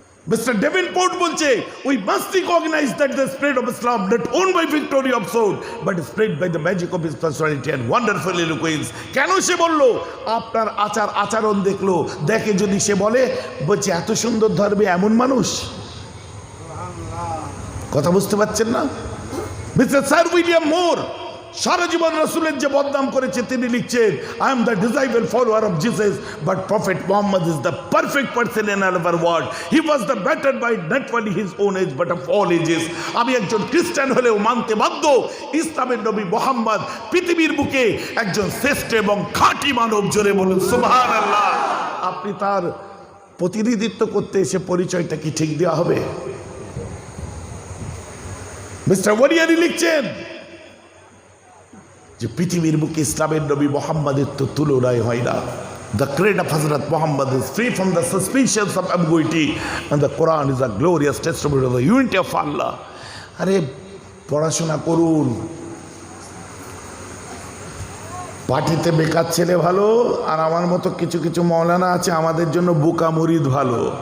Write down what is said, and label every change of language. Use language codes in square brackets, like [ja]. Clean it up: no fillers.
[en] Mister Davenport বলছে, we must recognize that the spread of Islam not owned by victory of sword but spread by the magic of his personality and wonderful eloquence. [bn] কেন সে বলল? আপনার আচরণ দেখলো, দেখে যদি সে বলছে এত সুন্দর ধর্মে এমন মানুষ। কথা বুঝতে পারছেন না? [en] mister sir William Muir [bn] সারা জীবন রাসূলের যে বদনাম করেছে, তিনি লিখছেন, [en] I am the disciple follower of Jesus, but Prophet Muhammad is the perfect person in all of our world. He was the better by not only his own age but of all ages. [bn] আমি একজন খ্রিস্টান হলেও মানতে বাধ্য, ইসলামের নবী মুহাম্মদ পৃথিবীর বুকে একজন শ্রেষ্ঠ এবং খাঁটি মানব। জোরে বলুন সুবহানাল্লাহ। আপনি তার প্রতিনিধিত্ব করতে এসে পরিচয়টা কি ঠিক দেওয়া হবে? মিস্টার ওয়ারিয়ারি লিখছেন যে পৃথিবীর বুকে ইসলামের নবী মুহাম্মাদের তো তুলনাই হয় না। [en] The creed of Hazrat Muhammad is free from the suspicions of ambiguity and the Quran is a glorious testimony of the unity of Allah. [bn] আরে পড়াশোনা করুন, পার্টিতে বেকার ছেলে ভালো, আর আমার মতো কিছু কিছু মৌলানা আছে আমাদের জন্য বুকা মুরিদ ভালো।